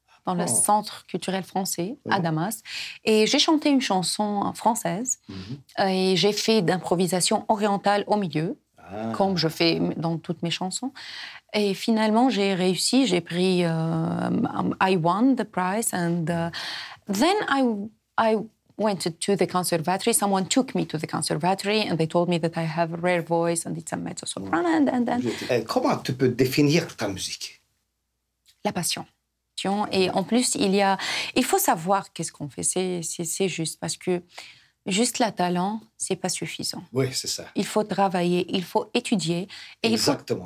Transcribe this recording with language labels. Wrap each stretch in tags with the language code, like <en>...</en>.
<fr>dans le Centre culturel français à Damas. Et j'ai chanté une chanson française. Et j'ai fait d'improvisation orientale au milieu, comme je fais dans toutes mes chansons. Et finalement, j'ai réussi. J'ai pris...</fr> <en>I won the prize. And then I went to the conservatory. Someone took me to the conservatory and they told me that I have a rare voice and it's a mezzo-soprano.</en> <fr>Comment tu peux définir ta musique? La passion. Et en plus, il faut savoir qu'est-ce qu'on fait. C'est juste parce que juste le talent, c'est pas suffisant. Oui, c'est ça. Il faut travailler, il faut étudier. Et Exactement.</fr>